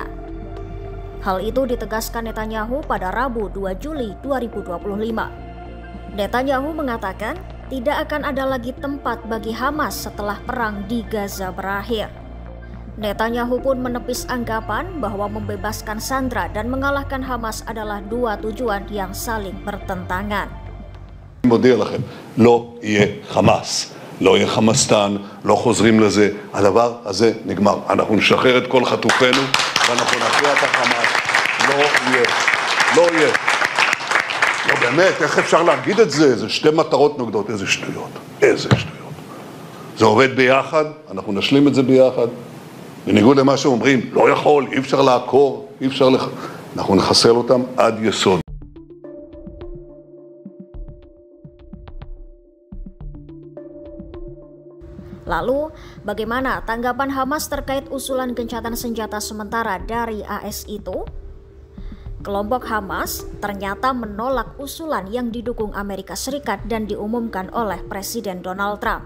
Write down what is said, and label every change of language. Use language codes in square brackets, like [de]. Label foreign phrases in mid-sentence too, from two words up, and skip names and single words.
[id] Hal itu ditegaskan Netanyahu pada Rabu 2 Juli 2025. Netanyahu mengatakan tidak akan ada lagi tempat bagi Hamas setelah perang di Gaza berakhir. Netanyahu pun menepis anggapan bahwa membebaskan sandera dan mengalahkan Hamas adalah dua tujuan yang saling bertentangan. [he] מודיע לכם, לא יהיה חמאס, לא יהיה חמאסטן, לא חוזרים לזה, הדבר הזה נגמר. אנחנו נשחרר את כל חטופינו ואנחנו נכריע את החמאס. לא יהיה, לא יהיה. לא באמת, איך אפשר להגיד את זה? זה שתי מטרות נוגדות, איזה שטויות, איזה שטויות. זה עובד ביחד, אנחנו נשלים את זה ביחד. בניגוד למה שאומרים, לא יכול, אי אפשר לעקור, אי אפשר אנחנו נחסל אותם עד יסוד. [id] Lalu, bagaimana tanggapan Hamas terkait usulan gencatan senjata sementara dari AS itu? Kelompok Hamas ternyata menolak usulan yang didukung Amerika Serikat dan diumumkan oleh Presiden Donald Trump.